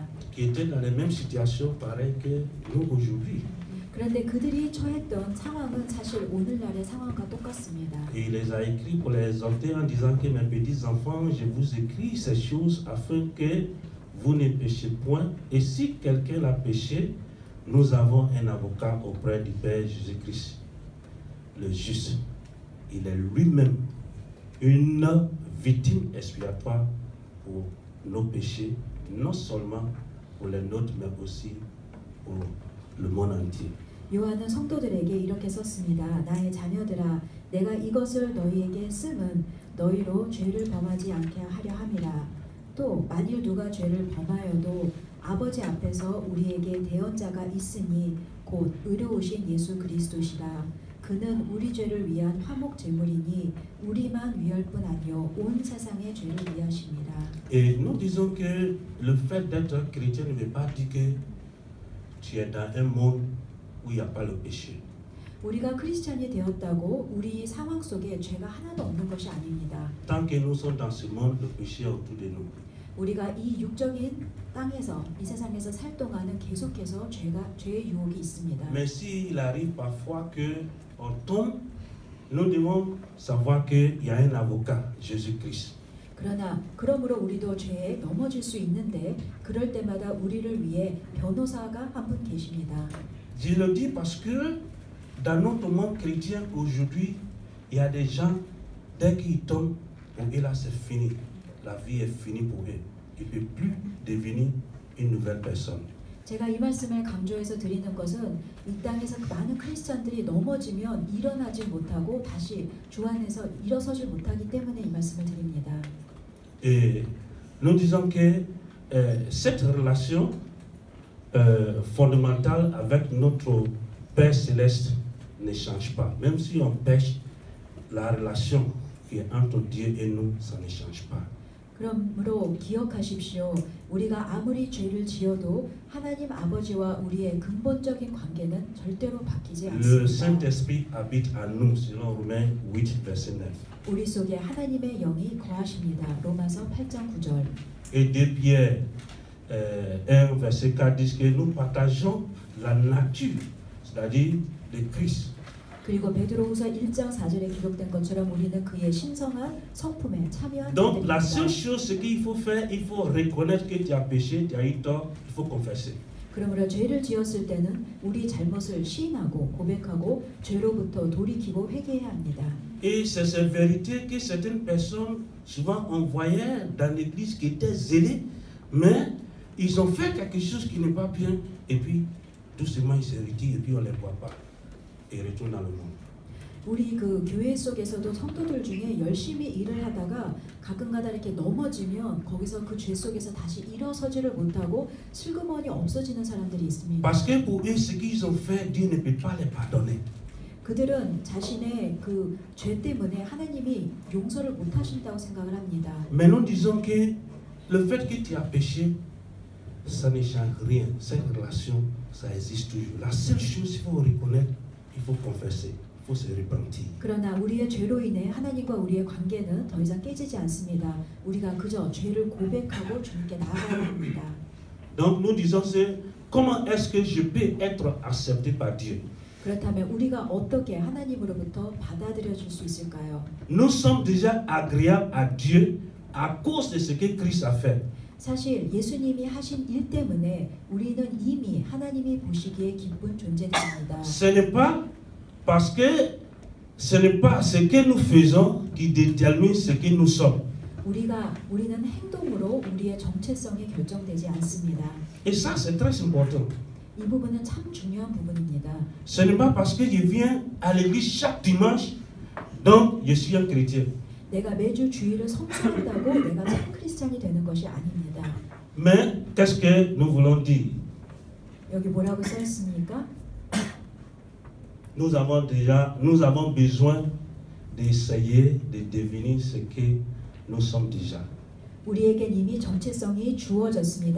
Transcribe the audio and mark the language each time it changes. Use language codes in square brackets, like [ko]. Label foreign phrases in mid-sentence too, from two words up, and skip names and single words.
[fr] Qui étaient dans les mêmes situations pareilles que nous aujourd'hui. [ko] 그런데 그들이 처했던 상황은 사실 오늘날의 상황과 똑같습니다. [fr] Et il les a écrits pour les exhorter en disant que mes petits enfants, je vous écris ces choses afin que vous ne péchiez point. Et si quelqu'un a péché, nous avons un avocat auprès du Père Jésus-Christ, le juste. Il est lui-même une victime expiatoire pour nos péchés, non seulement pour les nôtres, mais aussi pour le monde entier. [ko] 요한은 성도들에게 이렇게 썼습니다. 나의 자녀들아, 내가 이것을 너희에게 쓰면 너희로 죄를 범하지 않게 하려 함이라. 또 만일 누가 죄를 범하여도 아버지 앞에서 우리에게 대언자가 있으니 곧 의로우신 예수 그리스도시라. 그는 우리 죄를 위한 화목 제물이니 우리만 위할 뿐 아니요 온 세상의 죄를 위하심이라. [fr] Et nous disons que le fait d'être chrétien ne veut pas dire que tu es dans un monde où il n'y a pas le péché. [ko] 우리가 크리스찬이 되었다고 우리 상황 속에 죄가 하나도 없는 것이 아닙니다. [fr] Tant que nous sommes dans ce monde, le péché est autour de nous. [ko] 우리가 이 육적인 땅에서 이 세상에서 살 동안은 계속해서 죄의 유혹이 있습니다. [fr] Mais s'il arrive parfois que on tombe, nous devons savoir qu'il y a un avocat, Jésus-Christ. [ko] 그러므로 우리도 죄에 넘어질 수 있는데 그럴 때마다 우리를 위해 변호사가 한 분 계십니다. [fr] Je le dis parce que dans notre monde chrétien aujourd'hui, il y a des gens, dès qu'ils tombent, pour eux là c'est fini. La vie est finie pour eux. Ils ne peuvent plus devenir une nouvelle personne. [ko] 제가 이 말씀을 강조해서 드리는 것은 이 땅에서 많은 크리스찬들이 넘어지면 일어나지 못하고 다시 주 안에서 일어서질 못하기 때문에 이 말씀을 드립니다. [fr] Et nous disons que cette relation fondamentale avec notre Père Céleste ne change pas. Même si on pêche, la relation qui est entre Dieu et nous, ça ne change pas. [ko] 그러므로 기억하십시오. 우리가 아무리 죄를 지어도 하나님 아버지와 우리의 근본적인 관계는 절대로 바뀌지 [fr] Le [ko] 않습니다. [fr] Saint-Esprit habite en nous, selon Romains 8, verset 9. [ko] 우리 속에 하나님의 영이 거하십니다. 로마서 8장 9절. [fr] Et 2 Pierre 1, verset 4 dit que nous partageons la nature, c'est-à-dire de Christ. [ko] 그리고 베드로후서 1장 4절에 기록된 것처럼 우리는 그의 신성한 성품에 참여한 [fr] Donc la seule [ko] 자들입니다. [fr] chose qu'il faut faire, il faut reconnaître que tu as péché, tu as eu tort, il faut confesser. [ko] 그러므로 죄를 지었을 때는 우리 잘못을 시인하고 고백하고 죄로부터 돌이키고 회개해야 합니다. [fr] Et c'est cette vérité que certaines personnes, souvent on voyait dans l'église qui étaient zélés, mais ils ont fait quelque chose qui n'est pas bien, et puis doucement ils se retirent, et puis on ne les voit pas, et retournent dans le monde. [ko] 우리 그 교회 속에서도 성도들 중에 열심히 일을 하다가 가끔가다 이렇게 넘어지면 거기서 그 죄 속에서 다시 일어서지를 못하고 슬그머니 없어지는 사람들이 있습니다. [fr] Parce que pour eux, ce qu'ils ont fait, Dieu ne peut pas les pardonner. [ko] 그들은 자신의 그 죄 때문에 하나님이 용서를 못 하신다고 생각을 합니다. [fr] Mais nous disons que le fait que tu as péché, ça ne change rien. Cette relation, ça existe toujours. La seule chose qu'il faut reconnaître, il faut confesser. Il faut se repentir. [ko] 그러나 우리의 죄로 인해 하나님과 우리의 관계는 더 이상 깨지지 않습니다. 우리가 그저 죄를 고백하고 주님께 나아가야 합니다. [fr] Donc nous disons, c'est comment est-ce que je peux être accepté par Dieu? [ko] 그렇다면 우리가 어떻게 하나님으로부터 받아들여질 수 있을까요? [fr] Nous sommes déjà agréables à Dieu à cause de ce que Christ a fait. [ko] 사실 예수님이 하신 일 때문에 우리는 이미 하나님이 보시기에 기쁜 존재들입니다. [fr] Ce n'est pas parce que ce n'est pas ce que nous faisons qui détermine ce que nous sommes. [ko] 우리는 행동으로 우리의 정체성이 결정되지 않습니다. [fr] Et ça, c'est très important. [ko] 이 부분은 참 중요한 부분입니다. [fr] Ce n'est pas parce que je viens à l'église chaque dimanche, donc je suis un chrétien. [ko] 내가 매주 주일을 성수한다고 내가 참 크리스찬이 되는 것이 아닙니다. [fr] Mais qu'est-ce que nous voulons dire? [ko] 여기 뭐라고 써 있습니까? [fr] Nous avons besoin d'essayer de devenir ce que nous sommes déjà. [ko] 우리에겐 이미 정체성이 주어졌습니다.